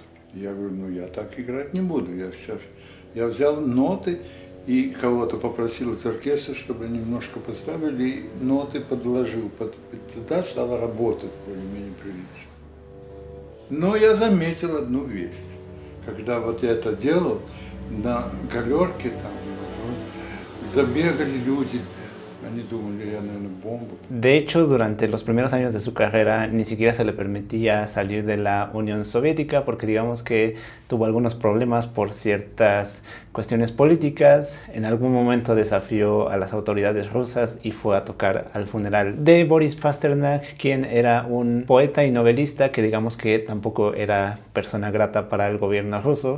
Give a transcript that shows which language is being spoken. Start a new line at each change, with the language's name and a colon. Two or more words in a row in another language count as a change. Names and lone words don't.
Russian: Я говорю, ну я так играть не буду. Я взял ноты и кого-то попросил из оркестра, чтобы немножко поставили, и ноты подложил. Тогда стало работать более-менее прилично. Но я заметил одну вещь. Когда вот я это делал, на галерке там забегали люди.
Spanish: De hecho, durante los primeros años de su carrera ni siquiera se le permitía salir de la Unión Soviética, porque digamos que tuvo algunos problemas por ciertas cuestiones políticas. En algún momento desafió a las autoridades rusas y fue a tocar al funeral de Boris Pasternak, quien era un poeta y novelista que digamos que tampoco era persona grata para el gobierno ruso.